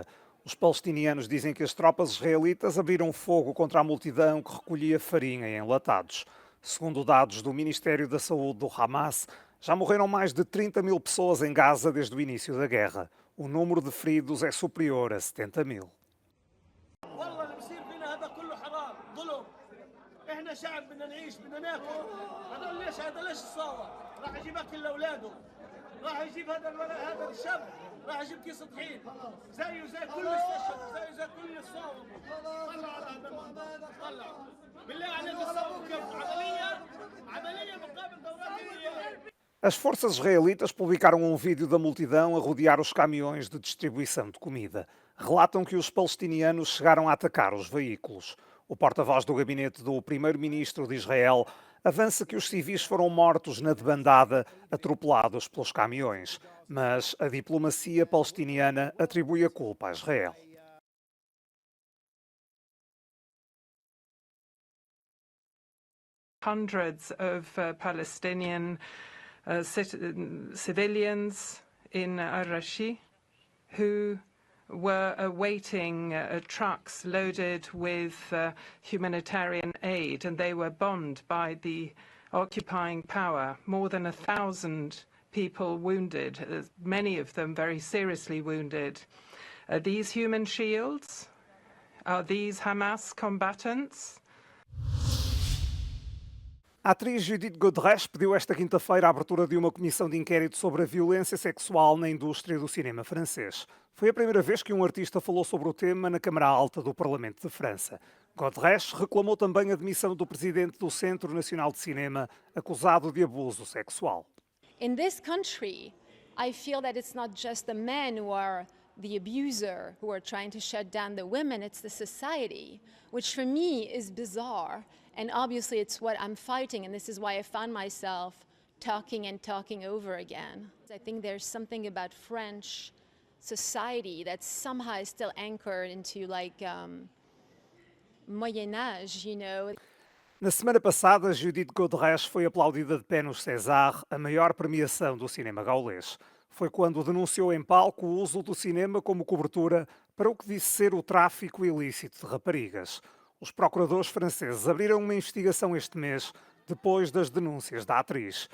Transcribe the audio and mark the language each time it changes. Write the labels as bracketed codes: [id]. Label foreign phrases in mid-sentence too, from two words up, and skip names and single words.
[pt] Os palestinianos dizem que as tropas israelitas abriram fogo contra a multidão que recolhia farinha em enlatados. Segundo dados do Ministério da Saúde do Hamas, já morreram mais de 30 mil pessoas em Gaza desde o início da guerra. O número de feridos é superior a 70 mil. [ar] احنا شعب بدنا نعيش بدنا ناكل هذا ليش صار راح يجيب اكل لاولاده راح يجيب هذا الشاب راح يجيب كيس طحين زي كل الشعب زي كل الصاوم طلع على هذا المنظر طلع بالله عليك الصاوم كيف عمليه مقابل [pt] As forças israelitas publicaram um vídeo da multidão a rodear os caminhões de distribuição de comida. Relatam que os palestinianos chegaram a atacar os veículos. O porta-voz do gabinete do primeiro-ministro de Israel avança que os civis foram mortos na debandada, atropelados pelos caminhões. Mas a diplomacia palestiniana atribui a culpa a Israel. [en] Hundreds of Palestinian civilians in Al-Rashi who were awaiting trucks loaded with humanitarian aid, and they were bombed by the occupying power. More than 1,000 people wounded, many of them very seriously wounded. Are these human shields? Are these Hamas combatants? [pt] A atriz Judith Godrèche pediu esta quinta-feira a abertura de uma comissão de inquérito sobre a violência sexual na indústria do cinema francês. Foi a primeira vez que um artista falou sobre o tema na Câmara Alta do Parlamento de França. Godrèche reclamou também a demissão do presidente do Centro Nacional de Cinema, acusado de abuso sexual. [en] In this country, I feel that it's not just the men who are the abuser, who are trying to shut down the women, it's the society, which for me is bizarre. And obviously it's what I'm fighting, and this is why I found myself talking and talking over again. I think there's something about French society that somehow is still anchored into like [fr] Moyen Âge, [en] you know. [pt] Na semana passada, Judith Godrèche foi aplaudida de pé nos César, a maior premiação do cinema gaulês. Foi quando denunciou em palco o uso do cinema como cobertura para o que disse ser o tráfico ilícito de raparigas. Os procuradores franceses abriram uma investigação este mês, depois das denúncias da atriz.